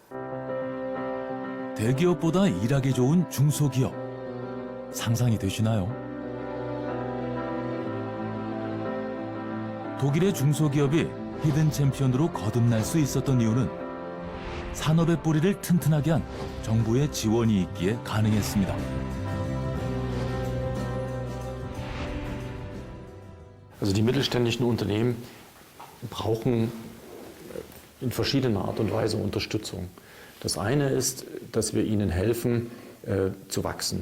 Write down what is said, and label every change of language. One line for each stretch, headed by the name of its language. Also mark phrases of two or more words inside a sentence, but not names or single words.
Korean: 대기업보다 일하기 좋은 중소기업. 상상이 되시나요? 독일의 중소기업이 히든 챔피언으로 거듭날 수 있었던 이유는 산업의 뿌리를 튼튼하게 한 정부의 지원이 있기에 가능했습니다.
German: Also die mittelständischen Unternehmen brauchen in verschiedener Art und Weise Unterstützung. Das eine ist, dass wir ihnen helfen, zu wachsen.